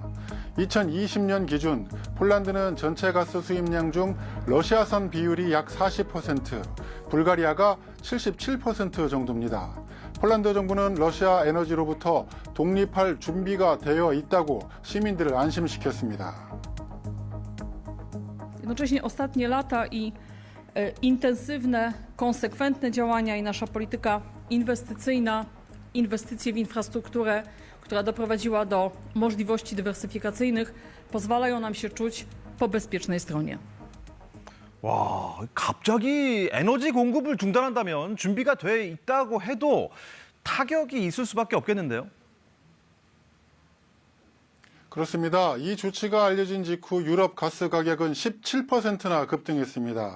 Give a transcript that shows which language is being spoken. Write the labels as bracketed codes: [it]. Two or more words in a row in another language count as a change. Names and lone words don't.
[ko] 2020년 기준 폴란드는 전체 가스 수입량 중 러시아산 비율이 약 40%, 불가리아가 77% 정도입니다. 폴란드 정부는 러시아 에너지로부터 독립할 준비가 되어 있다고 시민들을 안심시켰습니다. [pl] Jednocześnie ostatnie lata i intensywne, konsekwentne działania i nasza polityka inwestycyjna, inwestycje w infrastrukturę, która doprowadziła do możliwości dywersyfikacyjnych, pozwalają nam się czuć po bezpiecznej stronie. [ko] 와, 갑자기 에너지 공급을 중단한다면 준비가 돼 있다고 해도 타격이 있을 수밖에 없겠는데요? 그렇습니다. 이 조치가 알려진 직후 유럽 가스 가격은 17%나 급등했습니다.